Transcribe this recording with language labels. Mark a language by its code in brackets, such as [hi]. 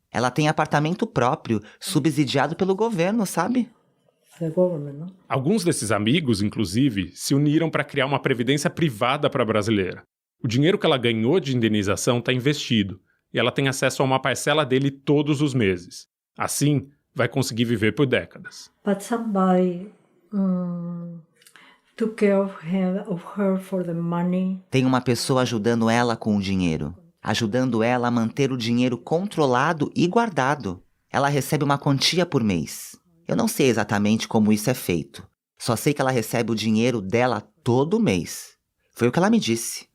[pt] Ela tem apartamento próprio, subsidiado pelo governo, sabe? [en] The government, no? [pt] Alguns desses amigos, inclusive, se uniram para criar uma previdência privada para a brasileira. O dinheiro que ela ganhou de indenização está investido e ela tem acesso a uma parcela dele todos os meses. Assim, vai conseguir viver por décadas. [en] But somebody took care of her for the money. [pt] Tem uma pessoa ajudando ela com o dinheiro. Ajudando ela a manter o dinheiro controlado e guardado. Ela recebe uma quantia por mês. Eu não sei exatamente como isso é feito. Só sei que ela recebe o dinheiro dela todo mês. Foi o que ela me disse.